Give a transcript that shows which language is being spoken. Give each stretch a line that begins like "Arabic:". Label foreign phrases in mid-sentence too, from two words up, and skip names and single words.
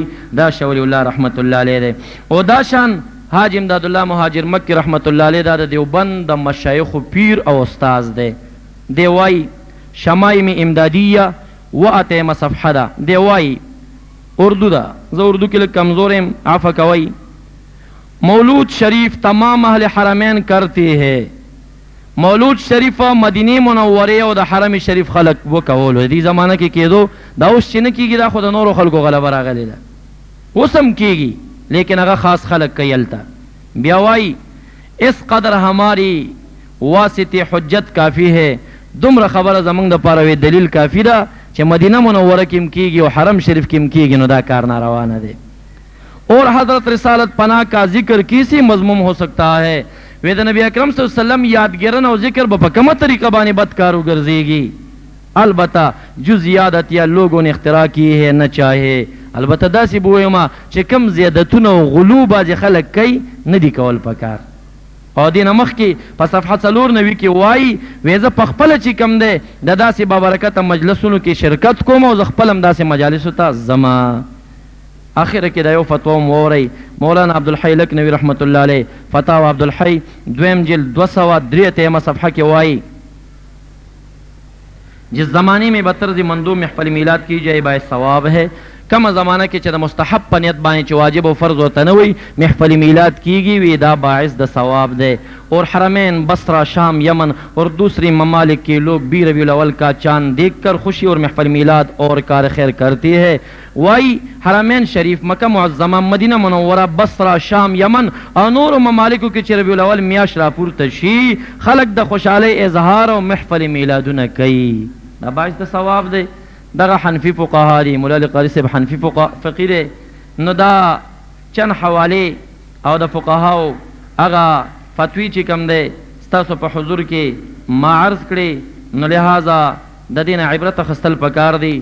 Pashto: دا شاه ولی الله
Arabic: رحمت الله علیه
Pashto: دی. او دا شان حاجی امداد الله مهاجر مکی
Arabic: رحمت الله علیه
Pashto: دا د دیوبند د مشایخو پیر او استاذ دی. دی وایي شمائم امدادیه و اتیمه صفحه ده. دی وایي اردو دا، زه اردو کې لږ کمزور یم عفو کوئ.
Urdu: مولود شریف تمام اهل حرمین کرتے ہے،
Pashto: مولود شریف مدینه منوره او د حرم شریف خلق وکولو. دې زمانه کې کېدو، دا اوس چې نه کېږي، دا خو د نورو خلکو غلبه راغلې ده، اوس هم کېږي لیکن هغه خاص خلق کوي هلته.
Urdu: بیا وایي اس قدر ہماری واسطه حجت کافی ہے،
Pashto: دومره خبره زمونږ دپاره وی دلیل کافی ده چې مدینه منوره کې هم کېږي او حرم شریف کې هم کېږي، نو دا کار ناروا نه دی.
Urdu: اور حضرت رسالت پناہ کا ذکر کیسی مضموم ہو سکتا ہے،
Pashto: وی د نبی اکرم
Arabic: صلی اللہ علیہ وسلم
Pashto: یادګرن او ذکر به په کومه طریقه باندې بدکارو ګرځېږي.
Urdu: البته جو زیادت یا لوگوں نے اختراع کی ہے نہ چاہے،
Pashto: البته داسې به ویمه چې کم زیادتونه او غلو بعضې خلک کوي نه دي کول پکار. او دې نه مخکې په صفحه 94 کې وایي وی زه پخپله چې کم دی د داسې بابرکته مجلسونو کې شرکت کوم او زه خپل هم داسې مجالسو ته ځمه. آخره کې دا یو فتوا هم واورئ. مولانا عبدالحی لکنوي
Arabic: رحمت الله علیه
Pashto: فتاوا عبدالحی دویم جلد 203 صفحه کې وایي
Urdu: جس زمانے میں بطرز مندوب محفل میلاد کی جائے باعث ثواب ہے،
Pashto: کم زمانہ کې چې د مستحب په نیت باندې چې واجب او فرض ورته نه وي محفل میلاد کیږي، وی دا باعث د ثواب ہے.
Urdu: اور حرمین بصرہ شام یمن اور دوسری ممالک کے لوگ بھی ربیع الاول کا چاند دیکھ کر خوشی اور محفل میلاد اور کار خیر کرتی ہے.
Pashto: وائی حرمین شریف مکہ معظمہ مدینہ منورہ بصرہ شام یمن اور نور ممالکو کې چې ربیع الاول میاشت راپورته شي خلق د خوشحالی اظهار او محفل میلادونه کوي، دا باعث د ثواب دی. دغه حنفی فقها دی، مولا علی قاری صاحب حنفی فقی دی. نو دا چند حواله او د فقهاو هغه فتوی چې کوم دی ستاسو په حضور کې ما عرض کړي، نو لہذا د دې نه عبرت اخیستل پکار دی.